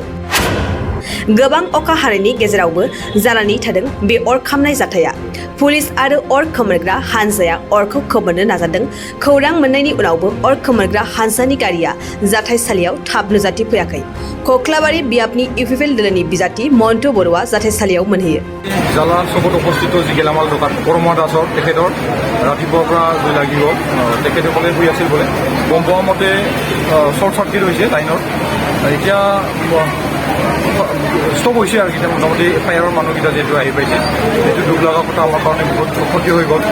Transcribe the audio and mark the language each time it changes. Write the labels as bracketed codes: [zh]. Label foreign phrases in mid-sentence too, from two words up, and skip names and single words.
[brx] गोबां अखा हानायनि गेजेरावबो जानानै थादों बे अर खामनाय जाथाया। पुलिस आरो अर खोमोरग्रा हानजाया अरखौ खोमोरनो नाजादों। खौरां मोननायनि उनावबो अर खोमोरग्रा हानजानि गारिया जाथायसालियाव थाब नुजाथिफैयाखै। कक्लाबारि बियाबनि UPPL दोलोनि बिजाथि मन्टु बर'आ जाथायसालियाव मोनहैयो। [as] জালা চকত অৱস্থিত যি গেলামাল দোকান বৰমা দাসৰ তেখেতৰ ৰাতিপুৱাৰ পৰা জুই লাগিব তেখেতসকলে শুই আছিল বোলে। গম পোৱা মতে [en] short circuit [as] হৈছে লাইনৰ। এতিয়া ষ্টপ হৈছে আৰু কেতিয়া মোটামুটি ফায়াৰৰ মানুহকেইটা যিহেতু আহি পাইছে সেইটো দুখ লগা কথা আমাৰ কাৰণে বহুত ক্ষতি হৈ গ'ল।